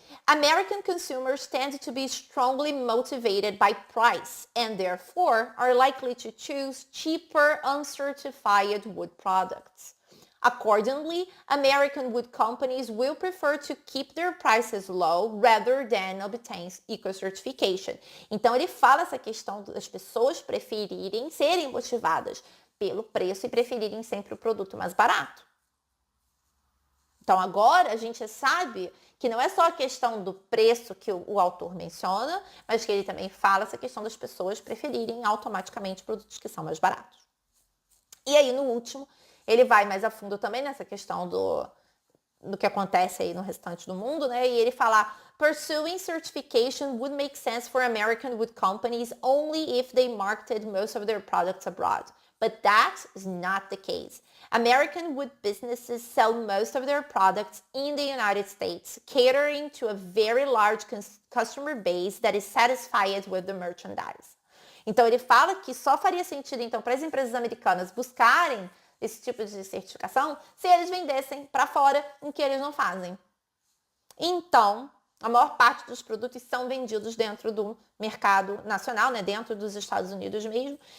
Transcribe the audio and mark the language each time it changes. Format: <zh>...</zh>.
<en>American consumers tend to be strongly motivated by price and therefore are likely to choose cheaper uncertified wood products. Accordingly, American wood companies will prefer to keep their prices low rather than obtain eco-certification.</en> <pt>Então ele fala essa questão das pessoas preferirem, serem motivadas pelo preço e preferirem sempre o produto mais barato. Então agora a gente sabe que não é só a questão do preço que o autor menciona, mas que ele também fala essa questão das pessoas preferirem automaticamente produtos que são mais baratos. E aí no último, ele vai mais a fundo também nessa questão do que acontece aí no restante do mundo, né? E ele fala,</pt> <en>pursuing certification would make sense for American wood companies only if they marketed most of their products abroad. But that is not the case. American wood businesses sell most of their products in the United States, catering to a very large customer base that is satisfied with the merchandise.</en> <pt>Então, ele fala que só faria sentido, então, para as empresas americanas buscarem esse tipo de certificação se eles vendessem para fora, o que eles não fazem. Então, a maior parte dos produtos são vendidos dentro do mercado nacional, né, dentro dos Estados Unidos mesmo.</pt>